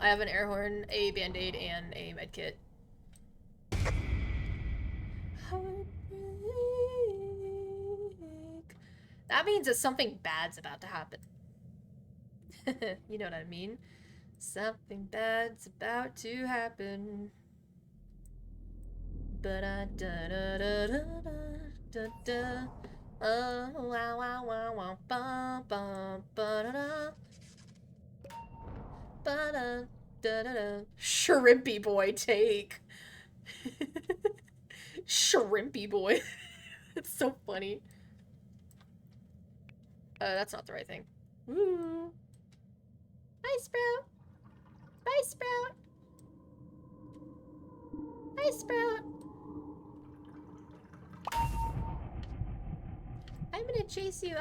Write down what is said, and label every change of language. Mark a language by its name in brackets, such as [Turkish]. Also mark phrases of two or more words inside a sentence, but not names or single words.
[English] I have an air horn, a band-aid, and a med kit. That means that something bad's about to happen. You know what I mean? Something bad's about to happen. But da da da da da da. Oh wow wow wow wow bum bum ba da da. Ba da da da da. Shrimpy boy take. Shrimpy boy. It's so funny. That's not the right thing. Woo. Bye, Sprout. Bye, Sprout. Bye, Sprout. I'm gonna chase you.